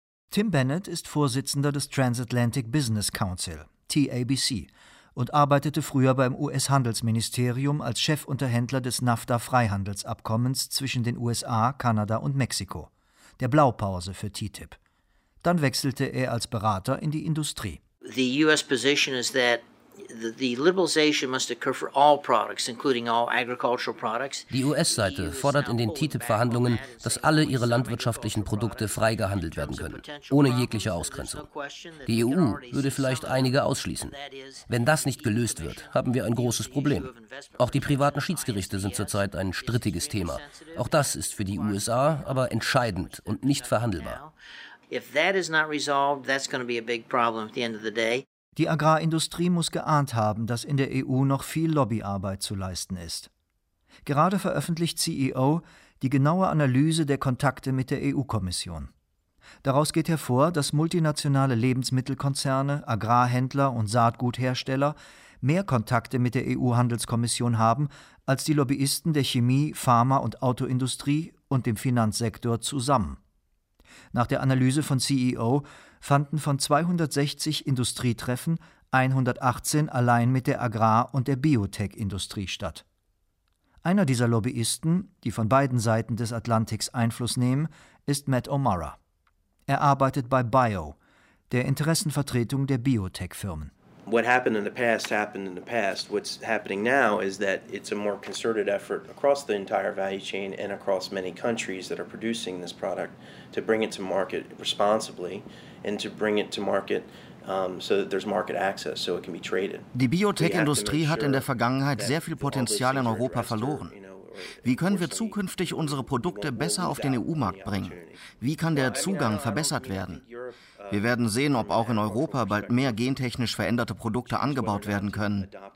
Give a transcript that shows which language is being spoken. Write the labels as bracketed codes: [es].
[de] Tim Bennett ist Vorsitzender des Transatlantic Business Council, TABC, und arbeitete früher beim US-Handelsministerium als Chefunterhändler des NAFTA-Freihandelsabkommens zwischen den USA, Kanada und Mexiko, der Blaupause für TTIP. Dann wechselte er als Berater in die Industrie. [en] The US position is that the liberalization must occur for all products, including all agricultural products. [de] Die US-Seite fordert in den TTIP-Verhandlungen, dass alle ihre landwirtschaftlichen Produkte frei gehandelt werden können, ohne jegliche Ausgrenzung. Die EU würde vielleicht einige ausschließen. Wenn das nicht gelöst wird, haben wir ein großes Problem. Auch die privaten Schiedsgerichte sind zurzeit ein strittiges Thema. Auch das ist für die USA aber entscheidend und nicht verhandelbar. [en] If that is not resolved, that's going to be a big problem at the end of the day. [de] Die Agrarindustrie muss geahnt haben, dass in der EU noch viel Lobbyarbeit zu leisten ist. Gerade veröffentlicht CEO die genaue Analyse der Kontakte mit der EU-Kommission. Daraus geht hervor, dass multinationale Lebensmittelkonzerne, Agrarhändler und Saatguthersteller mehr Kontakte mit der EU-Handelskommission haben als die Lobbyisten der Chemie-, Pharma- und Autoindustrie und dem Finanzsektor zusammen. Nach der Analyse von CEO fanden von 260 Industrietreffen 118 allein mit der Agrar- und der Biotech-Industrie statt. Einer dieser Lobbyisten, die von beiden Seiten des Atlantiks Einfluss nehmen, ist Matt O'Mara. Er arbeitet bei Bio, der Interessenvertretung der Biotech-Firmen. [en] What happened in the past, what's happening now is that it's a more concerted effort across the entire value chain and across many countries that are producing this product to bring it to market responsibly and to bring it to market so that there's market access, so it can be traded. [de] Die Biotech-Industrie hat in der Vergangenheit sehr viel Potenzial in Europa verloren. Wie können wir zukünftig unsere Produkte besser auf den EU-Markt bringen? Wie kann der Zugang verbessert werden? Wir werden sehen, ob auch in Europa bald mehr gentechnisch veränderte Produkte angebaut werden können.